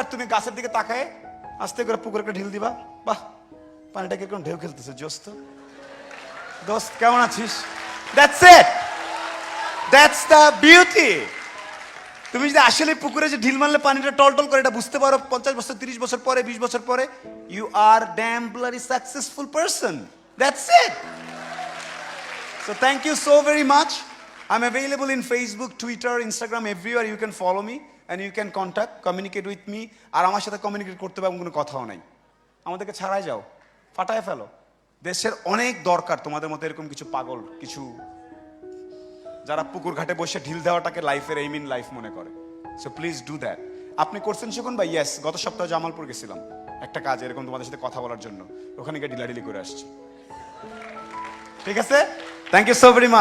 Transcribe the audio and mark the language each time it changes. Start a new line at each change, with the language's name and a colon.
Bangla: আর তুমি গাছের দিকে তাকায় আস্তে করে পুকুরে একটা ঢিল দিবা, বাহ পানিটা কিরকম ঢেউ খেলতেছে, জোস্ত দোস্ত কেমন আছিস,
English: That's it, that's the beauty.
Bangla: তুমি যদি আসলে পুকুরে যে ঢিল মারলে পানিটা টলটল করে এটা বুঝতে পারো 50 বছর 30 বছর পরে 20 বছর পরে,
English: You are damn bloody successful person, that's it. So thank you so very much. I'm available in Facebook, Twitter, Instagram, everywhere. You can follow me and you can contact, communicate with me.
Bangla: আর আমার সাথে communicate করতে পারবো, কোনো কথাও নাই। আমাদেরকে ছাড়াই যাও, ফাটায় ফেলো। দেশের অনেক দরকার তোমাদের মতো এরকম কিছু পাগল, কিছু যারা পুকুর ঘাটে বসে ঢিল দেওয়াটাকে লাইফের এইম ইন লাইফ মনে করে।
English: So please do that.
Bangla: আপনি করছেন শিখুন ভাই? ইয়েস, গত সপ্তাহে জামালপুর গেছিলাম একটা কাজ এরকম তোমাদের সাথে কথা বলার জন্য, ওখানে গিয়ে ঢিলাঢিলি করে আসছি। ঠিক আছে,
English: Thank you so very much.